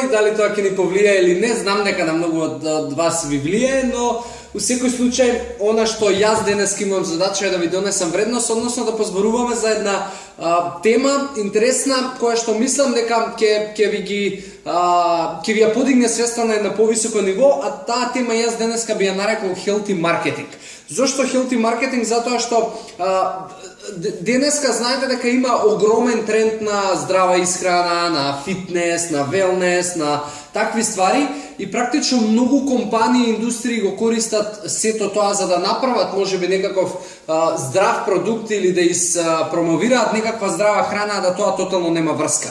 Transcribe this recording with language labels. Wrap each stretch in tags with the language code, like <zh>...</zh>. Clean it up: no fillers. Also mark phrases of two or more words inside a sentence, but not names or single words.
<mk>и дали тоа ќе ни повлие или не, знам дека на многу од вас ви влие, но у секој случај, она што јас денес имам задача е да ви донесам вредност, односно да позборуваме за една тема интересна, која што мислам дека ќе ви ја подигне свеста на една повисоко ниво, а таа тема јас денеска би ја нарекол</mk> <en>healthy marketing.</en> <mk>Зошто</mk> <en>healthy marketing?</en> <mk>Затоа што денеска знаете дека има огромен тренд на здрава исхрана, на фитнес, на велнес, на такви ствари и практично многу компании и индустрии го користат сето тоа за да направат можеби некаков здрав продукт или да промовираат некаква здрава храна, а да тоа тотално нема врска.</mk>